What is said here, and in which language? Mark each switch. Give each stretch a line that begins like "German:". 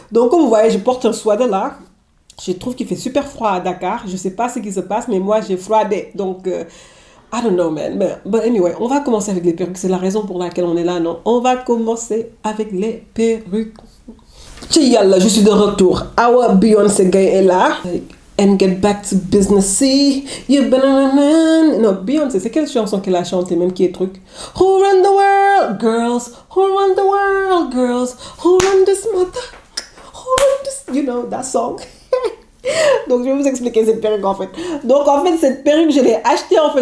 French: Donc, comme vous voyez, je porte un sweater là. Je trouve qu'il fait super froid à Dakar. Je sais pas ce qui se passe, mais moi, j'ai froidé. Donc,
English: I don't know, man. But anyway,
French: on va commencer avec les perruques. C'est la raison pour laquelle on est là, non? On va commencer avec les perruques. Yalla, je suis de retour. Awa Beyoncé Gay est là.
English: And get back to business, see you been...
French: Non, Beyoncé, c'est quelle chanson qu'elle a chantée, même qui est truc?
English: Who run the world, girls? Who run the world, girls? Who run this mother? Who run this... You know, that song.
French: Donc, je vais vous expliquer cette perruque, en fait. Donc, en fait, cette perruque, je l'ai achetée, en fait.